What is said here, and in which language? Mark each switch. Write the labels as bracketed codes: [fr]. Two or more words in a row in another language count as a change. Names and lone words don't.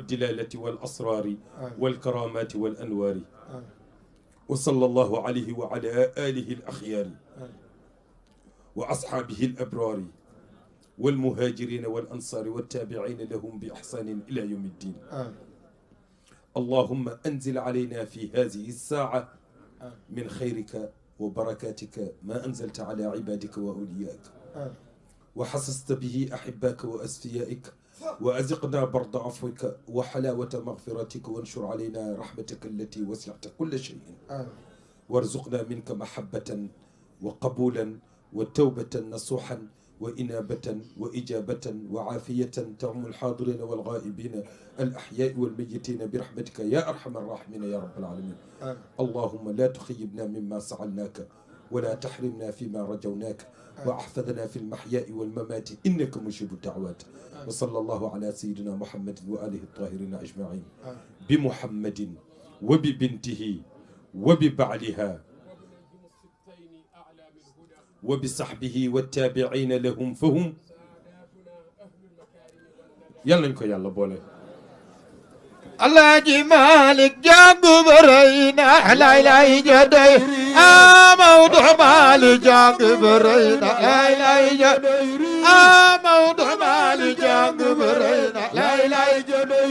[ar] دلالات والأسرار والكرامات والأنوار وصلى الله عليه وعلى آله الأخيار وأصحابه الأبرار والمهاجرين والأنصار والتابعين لهم بإحسان إلى يوم الدين اللهم أنزل علينا في هذه ساعة من خيرك وبركتك ما أنزلت على عبادك وأوليائك وخصصت به أحبابك وأصفيائك وأذقنا برد عفوك وحلاوة مغفرتك وانشر علينا رحمتك التي وسعت كل شيء وارزقنا منك محبة وقبولا وتوبة نصوحا وإنابة وإجابة و عافية تعم الحاضرين والغائبين الأحياء والميتين برحمتك يا أرحم الراحمين يا رب العالمين اللهم لا تخيبنا مما سألناك ولا تحرمنا فيما رجوناك واحفظنا في المحيا والممات إنك مجيب الدعوات وصلى الله على سيدنا محمد وآله الطاهرين أجمعين بمحمد وببنته وببعلها وبصحبه وتابعين لهم فهم [wo] yal nañ ko yàlla boole. Alaaji Malick jàngu bërëy na lay lay jëdëy Maodo Malick jàngu bërëy na lay lay jëdëy Maodo Malick jàngu bërëy na lay lay jëdëy